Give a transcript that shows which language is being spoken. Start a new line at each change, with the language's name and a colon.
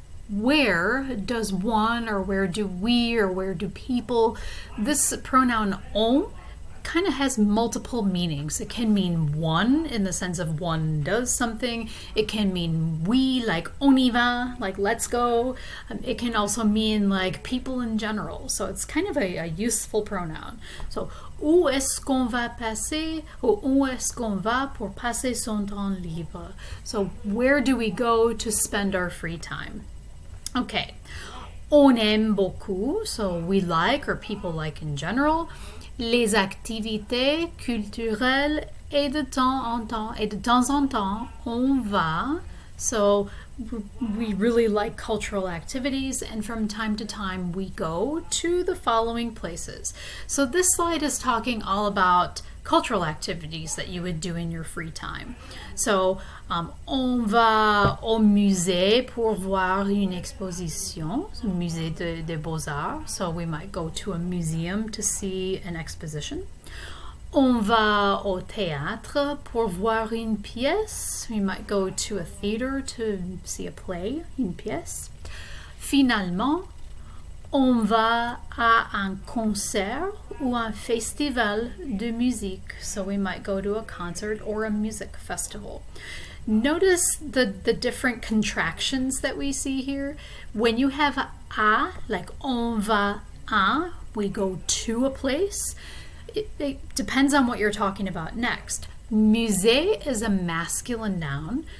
English: Where does one, or where do we, or where do people, this pronoun on kind of has multiple meanings. It can mean one in the sense of one does something. It can mean we, like
French: on y va,
English: like let's go. It can also mean like people in general. So it's kind of a useful pronoun.
French: So où est-ce qu'on va passer, ou où est-ce qu'on va pour passer son temps libre?
English: So where do we go to spend our free time?
French: Okay, on aime beaucoup,
English: so we like or people like in general,
French: les activités culturelles et de temps en temps, on va.
English: So we really like cultural activities, and from time to time we go to the following places. So this slide is talking all about cultural activities that you would do in your free time.
French: So on va au musée pour voir une exposition, so musée des beaux-arts.
English: So we might go to a museum to see an exposition.
French: On va au théâtre pour voir une pièce.
English: We might go to a theater to see a play,
French: une pièce. Finalement, on va à un concert ou un festival de musique.
English: So we might go to a concert or a music festival. Notice the different contractions that we see here. When you have a, like
French: on va à,
English: we go to a place. It depends on what you're talking about next. Musée is a masculine noun.